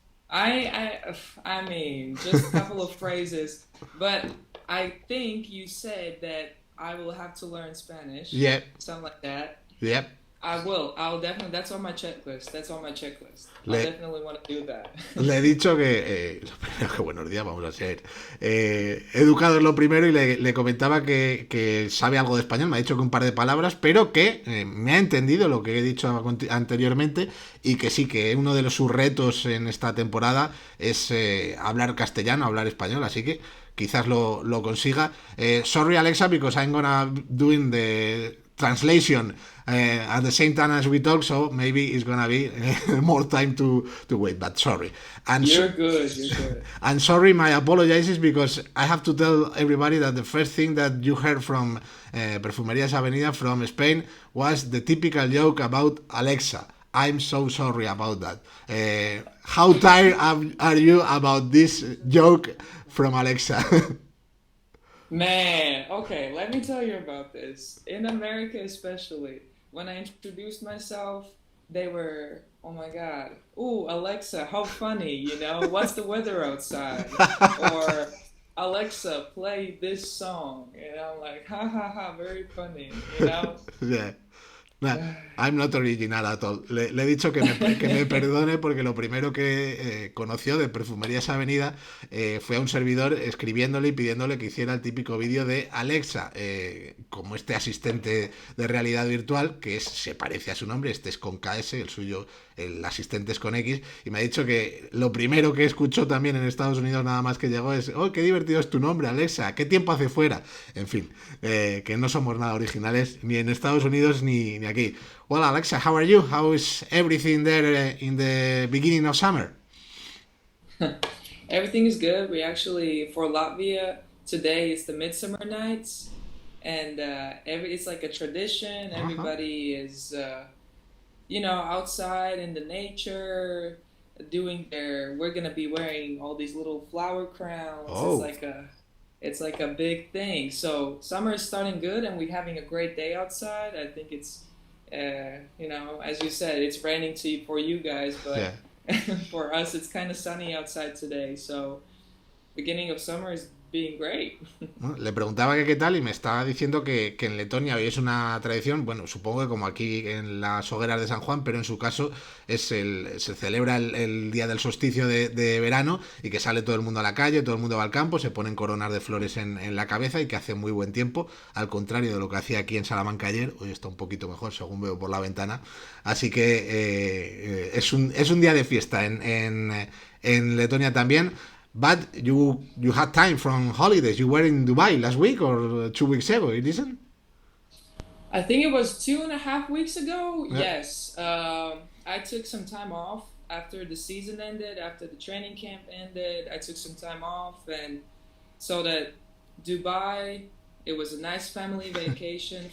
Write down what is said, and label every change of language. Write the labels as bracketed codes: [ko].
[en] I mean, just a couple of phrases, but I think you said that I will have to learn Spanish, Yep, something like that. yep. I will. I'll definitely. That's on my checklist. That's on my checklist. I'll [es] Le, [en] definitely want to do that. [es] Le he dicho que, lo primero que buenos días, vamos a ser educado es lo primero y le comentaba que sabe algo de español, me ha dicho que un par de palabras, pero que me ha entendido lo que he dicho anteriormente y que sí, que uno de sus retos en esta temporada es hablar castellano, hablar español, así que quizás lo consiga. [en] Sorry Alexa, because I'm gonna doing the translation at the same time as we talk, so maybe it's gonna be more time to wait. But sorry, and so, You're good. You're good. and sorry, my apologies because I have to tell everybody that the first thing that you heard from Perfumerías Avenida from Spain was the typical joke about Alexa. I'm so sorry about that. How tired are you about this joke from Alexa? Man, okay, let me tell you about this. In America, especially, when I introduced myself, they were, oh my God, ooh, Alexa, how funny, what's the weather outside? Or Alexa, play this song. Like, ha ha ha, very funny. Yeah. Nah, I'm not original at all. [es] Le he dicho que me perdone porque lo primero que conoció de Perfumerías Avenida fue a un servidor escribiéndole y pidiéndole que hiciera el típico vídeo de Alexa, como este asistente de realidad virtual, que se parece a su nombre, este es con KS, el suyo, el asistente es con X, y me ha dicho que lo primero que escuchó también en Estados Unidos nada más que llegó es, oh, qué divertido es tu nombre, Alexa, ¿qué tiempo hace fuera? En fin, que no somos nada originales ni en Estados Unidos ni aquí. [en] Well, Alexa, how are you? How is everything there in the beginning of summer? Everything is good. We actually, for Latvia, today is the Midsummer Nights, and it's like a tradition. Uh-huh. Everybody is, outside in the nature, doing their. We're gonna be wearing all these little flower crowns. Oh, It's like a big thing. So summer is starting good, and we're having a great day outside. I think it's, as you said, it's raining for you guys, yeah. but for us, it's kind of sunny outside today. So beginning of summer is being great. [es] Bueno, le preguntaba que qué tal y me estaba diciendo que en Letonia hoy es una tradición, bueno, supongo que como aquí en las hogueras de San Juan, pero en su caso se celebra el día del solsticio de verano y que sale todo el mundo a la calle, todo el mundo va al campo, se ponen coronas de flores en la cabeza y que hace muy buen tiempo, al contrario de lo que hacía aquí en Salamanca ayer, hoy está un poquito mejor según veo por la ventana, así que es un día de fiesta en Letonia también. [en] But you had time from holidays. You were in Dubai last week or 2 weeks ago, it isn't? I think it was 2.5 weeks ago. Yeah. Yes. I took some time off after the season ended, after the training camp ended. I took some time off, and so that Dubai, it was a nice family vacation.